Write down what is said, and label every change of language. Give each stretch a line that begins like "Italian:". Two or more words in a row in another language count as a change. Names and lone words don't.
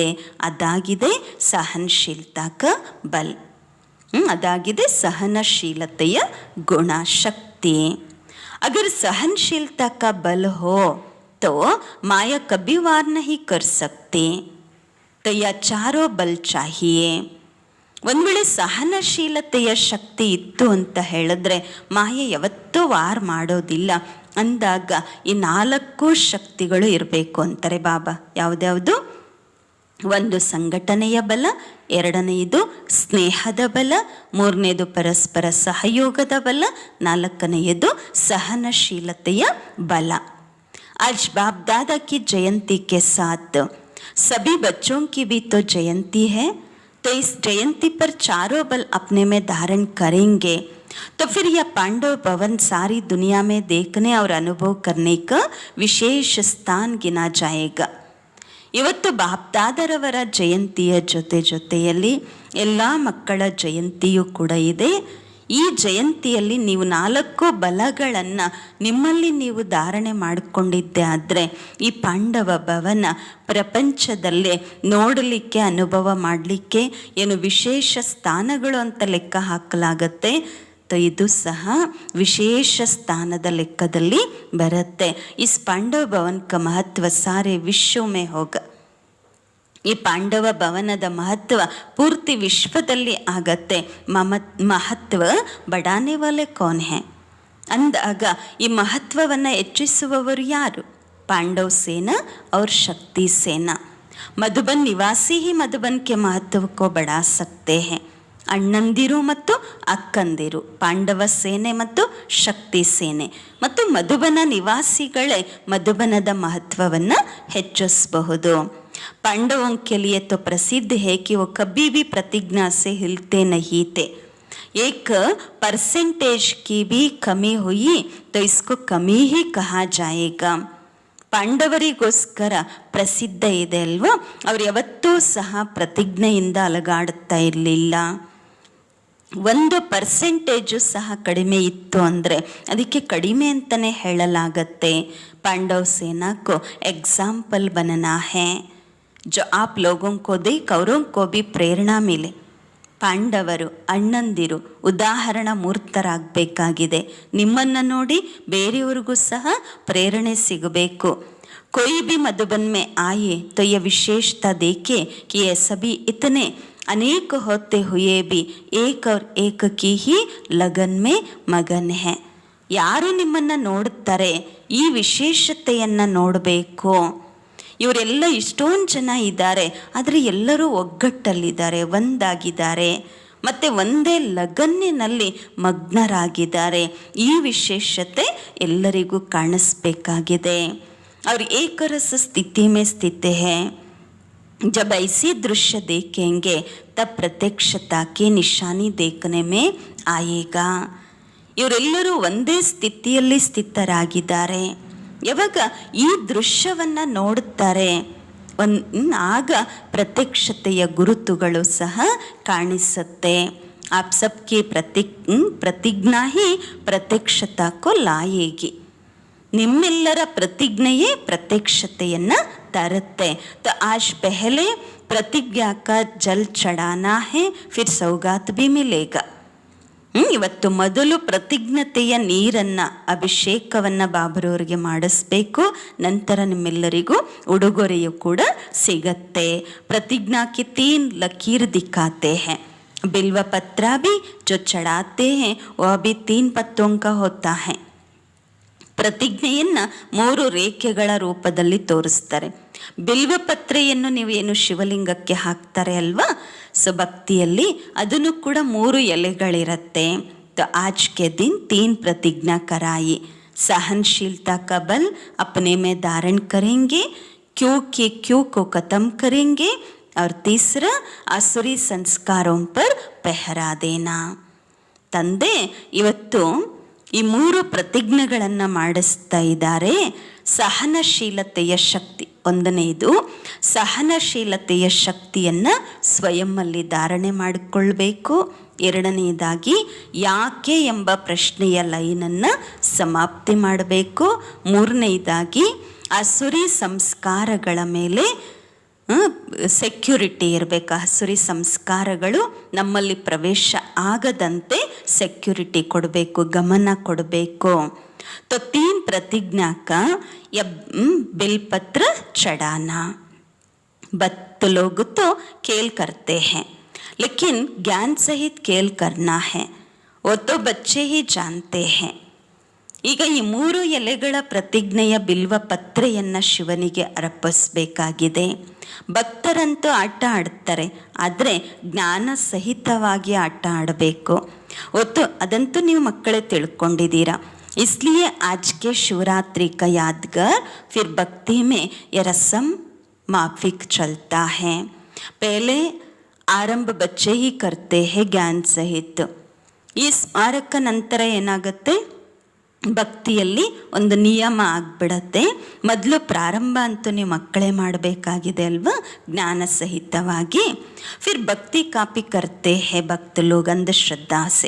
Hindi: ಅದಾಗಿದೆ सहनशीलता का बल.
Kannada: ಅದಾಗಿದೆ ಸಹನಶೀಲತೆಯ ಗುಣ ಶಕ್ತಿ.
Hindi: अगर सहनशीलता का बल हो तो माया कभी वार नहीं कर सकती. तो यह चारों बल चाहिए.
Kannada: ಒಂದು ವೇಳೆ ಸಹನಶೀಲತೆಯ ಶಕ್ತಿ ಇತ್ತು ಅಂತ ಹೇಳಿದ್ರೆ ಮಾಯೆ ಯಾವತ್ತೂ ವಾರ್ ಮಾಡೋದಿಲ್ಲ. ಅಂದಾಗ ಈ 4 ಶಕ್ತಿಗಳು ಇರಬೇಕು ಅಂತಾರೆ ಬಾಬಾ. ಯಾವುದ್ಯಾವುದು? ಒಂದು ಸಂಘಟನೆಯ ಬಲ, ಎರಡನೆಯದು ಸ್ನೇಹದ ಬಲ, ಮೂರನೇದು ಪರಸ್ಪರ ಸಹಯೋಗದ ಬಲ, ನಾಲ್ಕನೆಯದು ಸಹನಶೀಲತೆಯ ಬಲ.
Hindi: आज बाप दादा की जयंती के साथ सभी बच्चों की भी तो जयंती है, तो इस जयंती पर चारों बल अपने में धारण करेंगे तो फिर यह पांडव भवन सारी दुनिया में देखने और अनुभव करने का विशेष स्थान गिना जाएगा.
Kannada: ಇವತ್ತು ಬಾಪ್ದಾದರವರ ಜಯಂತಿಯ ಜೊತೆಯಲ್ಲಿ ಎಲ್ಲ ಮಕ್ಕಳ ಜಯಂತಿಯೂ ಕೂಡ ಇದೆ. ಈ ಜಯಂತಿಯಲ್ಲಿ ನೀವು 4 ಬಲಗಳನ್ನು ನಿಮ್ಮಲ್ಲಿ ನೀವು ಧಾರಣೆ ಮಾಡಿಕೊಂಡಿದ್ದೆ ಆದರೆ ಈ ಪಾಂಡವ ಭವನ ಪ್ರಪಂಚದಲ್ಲೇ ನೋಡಲಿಕ್ಕೆ, ಅನುಭವ ಮಾಡಲಿಕ್ಕೆ ಏನು ವಿಶೇಷ ಸ್ಥಾನಗಳು ಅಂತ ಲೆಕ್ಕ ಹಾಕಲಾಗತ್ತೆ. ಇದು ಸಹ ವಿಶೇಷ ಸ್ಥಾನದ ಲೆಕ್ಕದಲ್ಲಿ ಬರುತ್ತೆ.
Hindi: इस पांडव भवन का महत्व सारे विश्व में होगा.
Kannada: ಈ ಪಾಂಡವ ಭವನದ ಮಹತ್ವ ಪೂರ್ತಿ ವಿಶ್ವದಲ್ಲಿ ಆಗತ್ತೆ.
Hindi: महत्व बढ़ाने वाले कौन है
Kannada: ಅಂದಾಗ ಈ ಮಹತ್ವವನ್ನು ಹೆಚ್ಚಿಸುವವರು ಯಾರು?
Hindi: पांडव सेना और शक्ति सेना. मधुबन निवासी ही मधुबन के महत्व को बढ़ा सकते हैं.
Kannada: ಅಣ್ಣಂದಿರು ಮತ್ತು ಅಕ್ಕಂದಿರು, ಪಾಂಡವ ಸೇನೆ ಮತ್ತು ಶಕ್ತಿ ಸೇನೆ ಮತ್ತು ಮಧುಬನ ನಿವಾಸಿಗಳೇ ಮಧುಬನದ ಮಹತ್ವವನ್ನು ಹೆಚ್ಚಿಸಬಹುದು.
Hindi: पांडवों के लिए तो प्रसिद्ध है कि वो कभी भी प्रतिज्ञा से हिलते नहीं थे. एक परसेंटेज की भी कमी हुई तो इसको कमी ही कहा जाएगा.
Kannada: ಪಾಂಡವರಿಗೋಸ್ಕರ ಪ್ರಸಿದ್ಧ ಇದೆ ಅಲ್ವಾ, ಅವರು ಯಾವತ್ತೂ ಸಹ ಪ್ರತಿಜ್ಞೆಯಿಂದ ಅಲಗಾಡುತ್ತಾ ಇರಲಿಲ್ಲ. 1% ಸಹ ಕಡಿಮೆ ಇತ್ತು ಅಂದರೆ ಅದಕ್ಕೆ ಕಡಿಮೆ ಅಂತಲೇ ಹೇಳಲಾಗತ್ತೆ.
Hindi: पांडव सेना को एग्जाम्पल बनना है जो आप लोगों को देख औरों को भी प्रेरणा मिले.
Kannada: ಪಾಂಡವರು ಅಣ್ಣಂದಿರು ಉದಾಹರಣ ಮೂರ್ತರಾಗಬೇಕಾಗಿದೆ. ನಿಮ್ಮನ್ನು ನೋಡಿ ಬೇರೆಯವ್ರಿಗೂ ಸಹ ಪ್ರೇರಣೆ ಸಿಗಬೇಕು.
Hindi: कोई भी मधुबन में आए तो यह विशेषता देखे कि ये सभी इतने अनेक होते हुए भी एक और एक की ही लगन में मगन है.
Kannada: ಯಾರು ನಿಮ್ಮನ್ನು ನೋಡುತ್ತಾರೆ ಈ ವಿಶೇಷತೆಯನ್ನು ನೋಡಬೇಕು. ಇವರೆಲ್ಲ ಇಷ್ಟೊಂದು ಜನ ಇದ್ದಾರೆ, ಆದರೆ ಎಲ್ಲರೂ ಒಗ್ಗಟ್ಟಲ್ಲಿದ್ದಾರೆ, ಒಂದಾಗಿದ್ದಾರೆ ಮತ್ತು ಒಂದೇ ಲಗನ್ನಿನಲ್ಲಿ ಮಗ್ನರಾಗಿದ್ದಾರೆ. ಈ ವಿಶೇಷತೆ ಎಲ್ಲರಿಗೂ ಕಾಣಿಸ್ಬೇಕಾಗಿದೆ.
Hindi: और एक रस स्थिति में स्थित है. जब ऐसी दृश्य देखेंगे तब प्रत्यक्षता की निशानी देखने में आएगा.
Kannada: ಇವರೆಲ್ಲರೂ ಒಂದೇ ಸ್ಥಿತಿಯಲ್ಲಿ ಸ್ಥಿತರಾಗಿದ್ದಾರೆ. ಯಾವಾಗ ಈ ದೃಶ್ಯವನ್ನು ನೋಡುತ್ತಾರೆ ಆಗ ಪ್ರತ್ಯಕ್ಷತೆಯ ಗುರುತುಗಳು ಸಹ ಕಾಣಿಸುತ್ತೆ.
Hindi: आप सबकी प्रतिज्ञा ही प्रत्यक्षता को लाएगी.
Kannada: ನಿಮ್ಮೆಲ್ಲರ ಪ್ರತಿಜ್ಞೆಯೇ ಪ್ರತ್ಯಕ್ಷತೆಯನ್ನು ತರುತ್ತೆ.
Hindi: तो आज पहले प्रतिज्ञा का जल चढ़ाना है, फिर सौगात भी मिलेगा.
Kannada: ಇವತ್ತು ಮೊದಲು ಪ್ರತಿಜ್ಞತೆಯ ನೀರನ್ನು, ಅಭಿಷೇಕವನ್ನು ಬಾಬರವರಿಗೆ ಮಾಡಿಸ್ಬೇಕು. ನಂತರ ನಿಮ್ಮೆಲ್ಲರಿಗೂ ಉಡುಗೊರೆಯು ಕೂಡ ಸಿಗತ್ತೆ.
Hindi: प्रतिज्ञा की 3 लकीर दिखाते हैं. बिल्व पत्रा भी जो चढ़ाते हैं वह भी 3 पत्तों का होता है.
Kannada: ಪ್ರತಿಜ್ಞೆಯನ್ನು 3 ರೇಖೆಗಳ ರೂಪದಲ್ಲಿ ತೋರಿಸ್ತಾರೆ. ಬಿಲ್ವಪತ್ರೆಯನ್ನು ನೀವೇನು ಶಿವಲಿಂಗಕ್ಕೆ ಹಾಕ್ತಾರೆ ಅಲ್ವಾ, ಸೊ ಭಕ್ತಿಯಲ್ಲಿ ಅದನ್ನು ಕೂಡ 3 ಎಲೆಗಳಿರುತ್ತೆ.
Hindi: तो आज के दिन 3 प्रतिज्ञा कराई. सहनशीलता का बल अपने में धारण करेंगे, क्यों के क्यों को खत्म करेंगे, और तीसरा आसुरी संस्कारों पर पहरा देना.
Kannada: ತಂದೆ ಇವತ್ತು ಈ 3 ಪ್ರತಿಜ್ಞೆಗಳನ್ನು ಮಾಡಿಸ್ತಾ ಇದ್ದಾರೆ. ಸಹನಶೀಲತೆಯ ಶಕ್ತಿ, ಒಂದನೆಯದು ಸಹನಶೀಲತೆಯ ಶಕ್ತಿಯನ್ನು ಸ್ವಯಂನಲ್ಲಿ ಧಾರಣೆ ಮಾಡಿಕೊಳ್ಬೇಕು. ಎರಡನೆಯದಾಗಿ ಯಾಕೆ ಎಂಬ ಪ್ರಶ್ನೆಯ ಲೈನನ್ನು ಸಮಾಪ್ತಿ ಮಾಡಬೇಕು. ಮೂರನೆಯದಾಗಿ ಅಸುರಿ ಸಂಸ್ಕಾರಗಳ ಮೇಲೆ ಸೆಕ್ಯೂರಿಟಿ ಇರಬೇಕು. ಹಸುರಿ ಸಂಸ್ಕಾರಗಳು ನಮ್ಮಲ್ಲಿ ಪ್ರವೇಶ ಆಗದಂತೆ ಸೆಕ್ಯೂರಿಟಿ ಕೊಡಬೇಕು, ಗಮನ ಕೊಡಬೇಕು.
Hindi: तो 3 प्रतिज्ञा का बिलपत्र चढ़ाना. बत लोग तो खेल करते हैं लेकिन ज्ञान सहित खेल करना है, वो तो बच्चे ही जानते हैं.
Kannada: ಈಗ ಈ 3 ಎಲೆಗಳ ಪ್ರತಿಜ್ಞೆಯ ಬಿಲ್ವ ಪತ್ರೆಯನ್ನು ಶಿವನಿಗೆ ಅರ್ಪಿಸಬೇಕಾಗಿದೆ. ಭಕ್ತರಂತೂ ಆಟ ಆಡ್ತಾರೆ, ಆದರೆ ಜ್ಞಾನ ಸಹಿತವಾಗಿ ಆಟ ಆಡಬೇಕು. ಅದಂತೂ ನೀವು ಮಕ್ಕಳೇ ತಿಳ್ಕೊಂಡಿದ್ದೀರಾ.
Hindi: इसलिए आज के शिवरात्रि का यादगार फिर भक्ति में ये रस्म माफिक चलता है। पहले आरंभ बच्चे ही करते हैं ज्ञान सहित.
Kannada: ಈ ಸ್ಮಾರಕ ನಂತರ ಏನಾಗುತ್ತೆ, ಭಕ್ತಿಯಲ್ಲಿ ಒಂದು ನಿಯಮ ಆಗ್ಬಿಡತ್ತೆ. ಮೊದಲು ಪ್ರಾರಂಭ ಅಂತೂ ನೀವು ಮಕ್ಕಳೇ ಮಾಡಬೇಕಾಗಿದೆ ಅಲ್ವಾ, ಜ್ಞಾನ ಸಹಿತವಾಗಿ.
Hindi: फिर भक्ति कॉपी करते हैं भक्त लोग अंधश्रद्धा से.